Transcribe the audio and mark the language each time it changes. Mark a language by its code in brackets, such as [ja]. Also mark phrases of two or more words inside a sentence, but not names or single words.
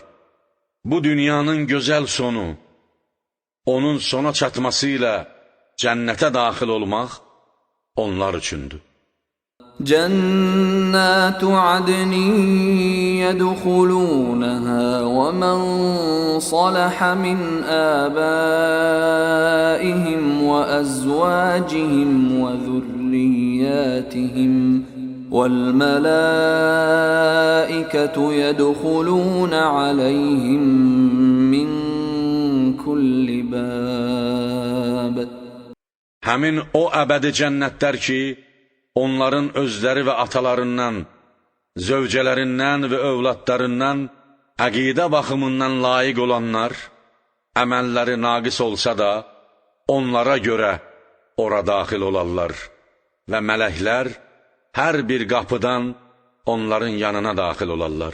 [az] Bu dünyanın gözəl sonu, onun sona çatması ilə cənnətə daxil olmaq onlar üçündür. [ar] جنات عدن يدخلونها ومن صلح من آبائهم وأزواجهم وذرياتهم والملائكة يدخلون عليهم من كل باب. [az] Həmin o əbədi cənnətlər ki, onların özləri və atalarından, zövcələrindən və övladlarından əqidə baxımından layiq olanlar, əməlləri naqis olsa da, onlara görə ora daxil olarlar və mələklər hər bir qapıdan onların yanına daxil olarlar.